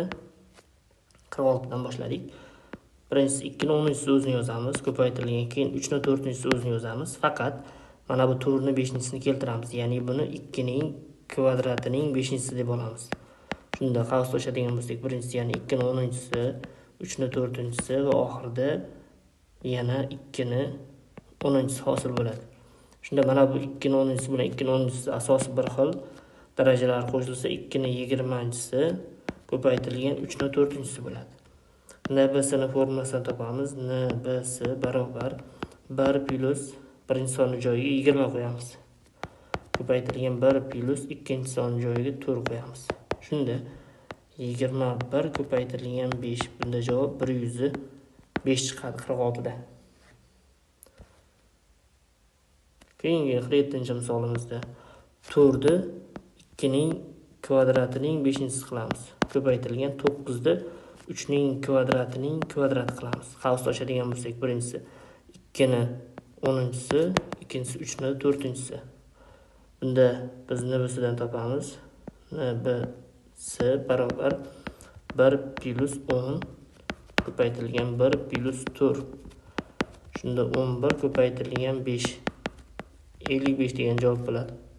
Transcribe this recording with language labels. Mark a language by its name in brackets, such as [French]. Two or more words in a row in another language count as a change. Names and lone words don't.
[Uzbek] 46 dan boshladik. Birinchisi 2 ni 10-si o'zini yozamiz, ko'paytirilgan, keyin 3 ni 4-si o'zini yozamiz. Faqat mana bu 4 ni 5-sini keltiramiz, ya'ni buni 2 ning kvadratining 5-si deb olamiz. Shunda qavs ochadigan bo'lsak, birinchisi ya'ni 2 ni 10-si, 3 ni 4-si va oxirida yana 2 ni 10-si hosil bo'ladi. Shunda mana bu 2 ni 10-si bilan 2 ni 10-si asosi bir xil. Darajalar qo'shilsa 2 ni 20-si ko'paytirilgan 3 ni 4-si bo'ladi. NBSni formulasini topamiz. NBS barobar 1 plus birinchi sonni joyiga 20 qo'yamiz. Ko'paytirilgan 1 plus ikkinchi sonni joyiga 4 qo'yamiz. Shunda 21 ko'paytirilgan 5. Bunda javob 105 chiqadi 46 da. Keyingi 47-misolimizda 4 ni 2 ning kvadratining 5-si qilamiz. Ko'paytirilgan 9 ni 3 ning kvadratining kvadrati qilamiz. Qavs ochadigan bo'lsak, birinchisi 2 ni 10-si, ikkinchisi 3 ni 4-si. Bunda biz nibisidan topamiz. NBS barobar 1 plus 10 ko'paytirilgan 1 plus 4. Shunda 11 ko'paytirilgan 5. 55 degan javob bo'ladi.